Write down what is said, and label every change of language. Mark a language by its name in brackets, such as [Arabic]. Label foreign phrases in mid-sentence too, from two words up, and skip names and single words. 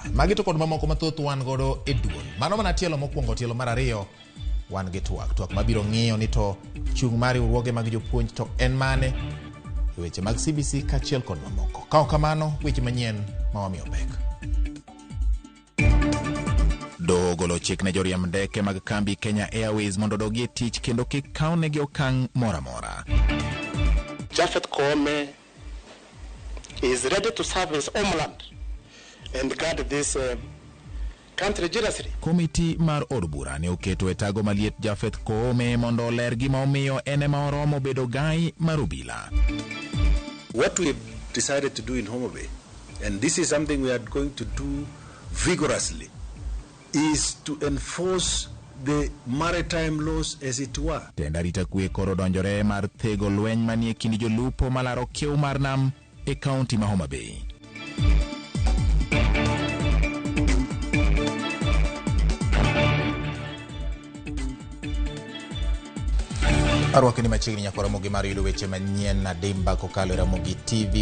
[Luo (Kenya and Tanzania)] Magi to kod mamoko mathoth wan godo e duol. Mano mana tielo mokwongo, tielo mar ariyo wan gi twak mabiro ng'iyo ni to chung' mar riwruoge mag jopuonj to en mane e weche mag CBC kaachiel kod mamoko. Ka ok kamano weche manyien ma wamiyo pek. Doho ogolo chik ne joriemb ndeke mag kambi Kenya Airways mondo odogi e tich kendo kik kaw negi okang' mora mora. [English] Japhet Koome is ready to serve his homeland and guard this country jealously. [Luo (Kenya and Tanzania)] Komiti mar od bura ne oketo e tago maliet Japhet Koome mondo oler gima omiyo ene ma oromo bedo gai mar obila. [English] What we decided to do in Homa Bay, and this is something we are going to do vigorously, is to enforce the maritime laws as it were. [Luo (Kenya and Tanzania)] Tenda rita kwe koro donjore mar thego lweny manie kind jolupo malaro kiew mar nam e kaunti ma Homa Bay. Arwaki ni machiegni Ramogi mar yudo weche manyien na dimba kokalo RamogiTV.